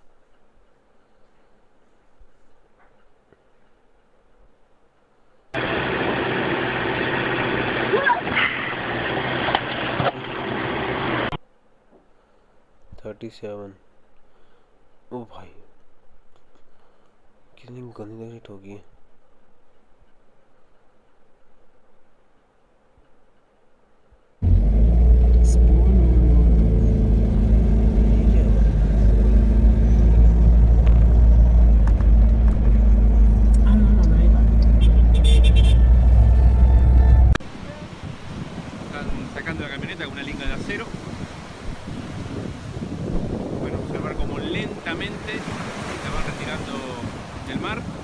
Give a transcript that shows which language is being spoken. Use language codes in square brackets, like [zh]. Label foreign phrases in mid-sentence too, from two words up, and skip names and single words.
[hi] 37 ओ भाई कितनी गंदी हिट होगी [es] Sacando la camioneta con una linga de acero. Bueno, observar cómo lentamente la van retirando del mar.